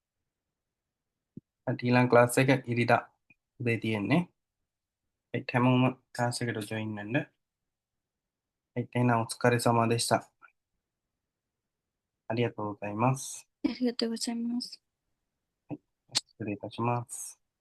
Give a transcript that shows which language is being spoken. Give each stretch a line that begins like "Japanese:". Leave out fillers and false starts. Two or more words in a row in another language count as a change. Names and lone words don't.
Sinhala: ඊළඟ ක්ලාස් එක ඉරිදා උදේ තියෙන්නේ. හැමෝම ක්ලාස් එකට ජොයින් වෙන්න. එහෙනම්
Japanese: お疲れ様でした. ありがとうございます。ありがとうございます。失礼いたします。